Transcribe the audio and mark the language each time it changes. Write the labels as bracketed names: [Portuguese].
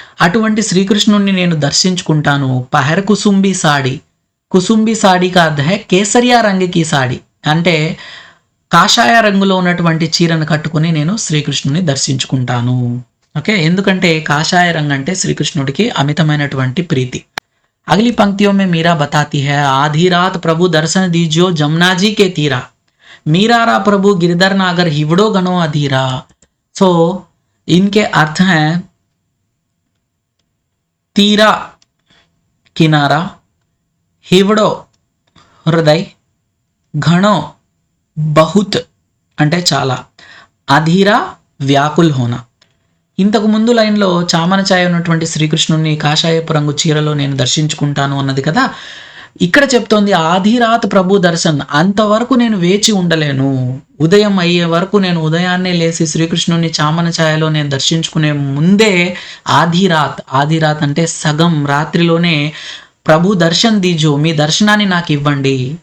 [Telugu] అటువంటి శ్రీకృష్ణుడిని నేను దర్శించుకుంటాను. [Hindi] పహర్ కుసుంబి సాడి. [Telugu] కుసుంబి సాడి [Hindi] का अर्थ है [Telugu] కేసరియా రంగుకి సాడి, అంటే కాషాయ రంగులో ఉన్నటువంటి చీరను కట్టుకుని నేను శ్రీకృష్ణుని దర్శించుకుంటాను. ఓకే, ఎందుకంటే కాషాయ రంగు అంటే శ్రీకృష్ణుడికి అమితమైనటువంటి ప్రీతి. [Hindi] अगली पंक्तियों में मीरा बताती है आधी रात प्रभु दर्शन दीजियो जमुना जी के तीरा. मीरारा प्रभु गिरधर नागर हिवड़ो गणो अधीरा. सो इनके अर्थ हैं तीरा किनारा, हिवड़ो हृदय, घणो बहुत [Telugu] అంటే చాలా, [Hindi] అధీరా వ్యాకుల్ హోనా. [Telugu] ఇంతకు ముందు లైన్లో చామన ఛాయ ఉన్నటువంటి శ్రీకృష్ణుని కాషాయపు రంగు చీరలో నేను దర్శించుకుంటాను అన్నది కదా, ఇక్కడ చెప్తోంది [Hindi] ఆధిరాత్ ప్రభు దర్శన్. [Telugu] అంతవరకు నేను వేచి ఉండలేను. ఉదయం అయ్యే వరకు నేను ఉదయాన్నే లేచి శ్రీకృష్ణుని చామన ఛాయలో నేను దర్శించుకునే ముందే ఆధిరాత్ అంటే సగం రాత్రిలోనే [Hindi] ప్రభు దర్శన్ దీజో, [Telugu] మీ దర్శనాన్ని నాకు ఇవ్వండి.